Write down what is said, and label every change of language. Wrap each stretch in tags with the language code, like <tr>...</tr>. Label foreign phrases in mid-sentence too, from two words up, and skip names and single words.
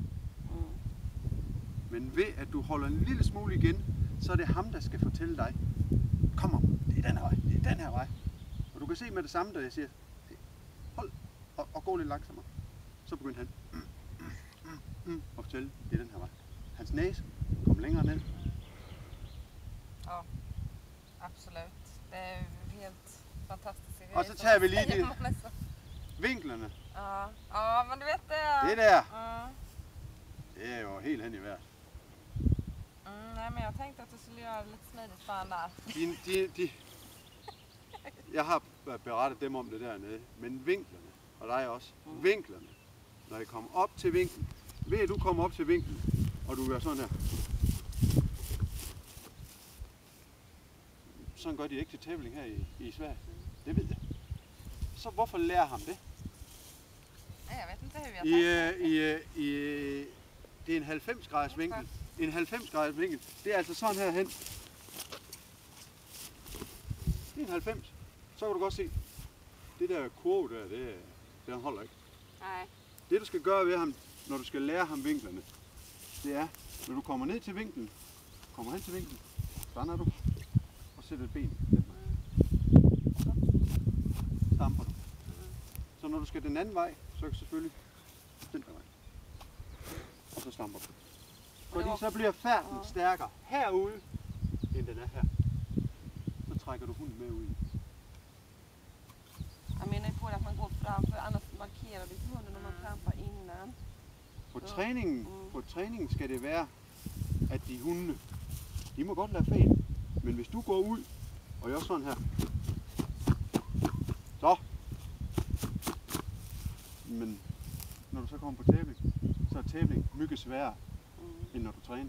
<da>Men ved at du holder en lille smule igen, så er det ham, der skal fortælle dig. Kom om, det er den her vej, det er den her vej. Og du kan se med det samme, da jeg siger, hold og gå lidt langsommere. Så begynder han at fortælle, det er den her vej. Hans næse kommer længere ned. Ja, absolut.</da> <sv>Det är helt fantastiskt.</sv> <da>Og så tager vi lige de vinklerne.</da> <sv>Ja, ja, men du vet det.</sv> <da>Det der, Ja. det er jo helt hen i vejret.</da> <sv>Nej, men jag tänkte att du skulle göra det lite smidigt för han där.</sv> <da>Jeg har berettet dem om det dernede, men vinklerne, og dig også, vinklerne, når I kommer op til vinklen, ved at du kommer op til vinklen, og du gør sådan her. Sådan gør de ikke til tævling her i Sverige. Det ved jeg. Så hvorfor lærer ham det?</da> <sv>Nej, jag vet inte hur jag tänkte.</sv> <da>Det er en 90 graders vinkel. En 90 graders vinkel, det er altså sådan her hen. Det er en 90. Så kan du godt se, det der kurve der, den holder ikke. Nej. Det du skal gøre ved ham, når du skal lære ham vinklerne, det er, når du kommer ned til vinklen, kommer hen til vinklen, stander du, og sætter et ben den vej. Så stamper du. Så når du skal den anden vej, så er det selvfølgelig den der vej. Og så stamper du. Fordi så bliver færden stærkere herude, end den er her. Så trækker du hunden med ud i.</da> <sv>Jag menar ju på det att man går fram, för annars markerar vi hunden om man trampar innan.</sv> <da>På træningen skal det være, at de hundene, de må godt lade fan. Men hvis du går ud, og gør sådan her, så. Men når du så kommer på tævling, så er tævling mygge sværere, end når du træner.</da>